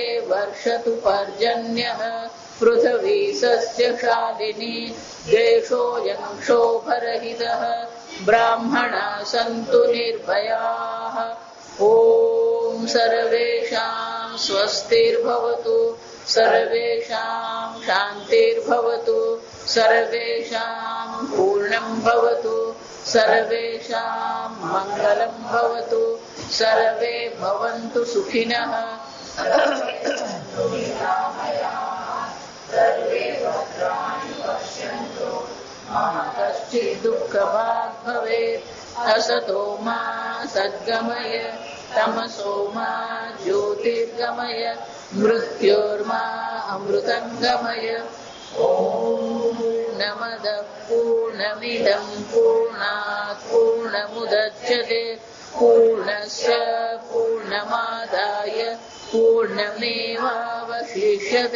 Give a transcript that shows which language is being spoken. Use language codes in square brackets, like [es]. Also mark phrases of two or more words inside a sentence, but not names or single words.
[sa] વર્ષતુ પર્જન્યઃ પૃથ્વી સસ્યશાલિની દેશોऽયં ક્ષોભરહિતઃ બ્રાહ્મણા સन्तુ નિર્ભયાઃ ઓમ સર્વેષાં સ્વસ્તિર્ભવતુ સર્વેષાં શાંતિર્ભવતુ સર્વેષાં પૂર્ણં ભવતુ સર્વેષાં મંગલં ભવતુ સર્વે ભવन्तુ સુખિનઃ સર્વે ભદ્રાણિ પશ્યन्तુ મા કશ્ચિદ દુઃખભાગ ભવેत् असतो मा सद्गमय तमसो मा ज्योतिर्गमय मृत्योर्मा अमृतंगमय. ओम नमः पूर्णमिदं पूर्णात् पूर्णमुदच्यते पूर्णस्य पूर्णमादाय पूर्णमेवावशिष्यते.